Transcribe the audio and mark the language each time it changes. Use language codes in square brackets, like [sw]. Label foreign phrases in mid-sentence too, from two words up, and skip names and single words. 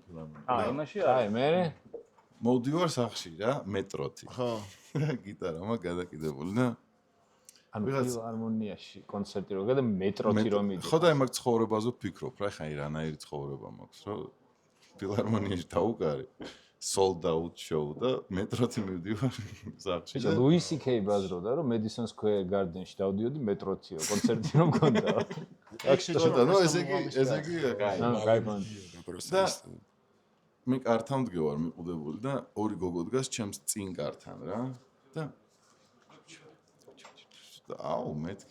[ka] აი, მერე მოვდივარ სახში რა, მეტროთი. ხო. გიტარა მაგ გადაკიდებული და ანუ ფილარმონიაში კონცერტი რო გადა მეტროთი რომ მიდი. ხო და მაგ ცხოვრებაზე ვფიქრობ რა, ხაი რანაირი ცხოვრება მაქვს, რომ ფილარმონიაში დავუკარე. [en] sold out show [ka] და მეტროთი მივდივარ სახში. ბიჭო, ლუისი კეი ბაზრობდა რომ Madison Square Garden-ში დავდიოდი მეტროთიო კონცერტი რომ მქონდა. ხო და ესე იგი კაი მან. და მე კართან მდგევარ მიყუდებული და ორი გოგო დგას ჩემს წინ კართან რა და აუ მეთქი